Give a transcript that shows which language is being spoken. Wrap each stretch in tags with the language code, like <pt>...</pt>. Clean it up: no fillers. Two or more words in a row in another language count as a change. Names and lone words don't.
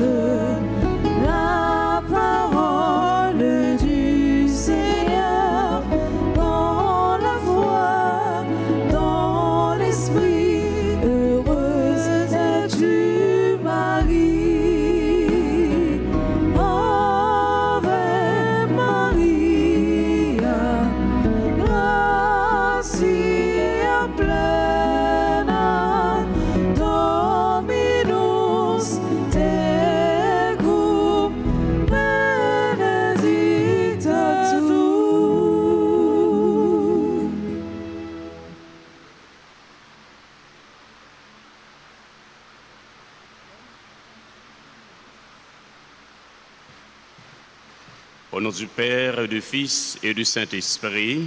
<fr>la parole du Seigneur, dans la foi, dans l'esprit, heureuse es-tu Marie.</fr> <la>Ave Maria, gratia plena, Dominus tecum, benedicta tu.</la> <fr>Au nom du Père, du Fils et du Saint-Esprit,</fr>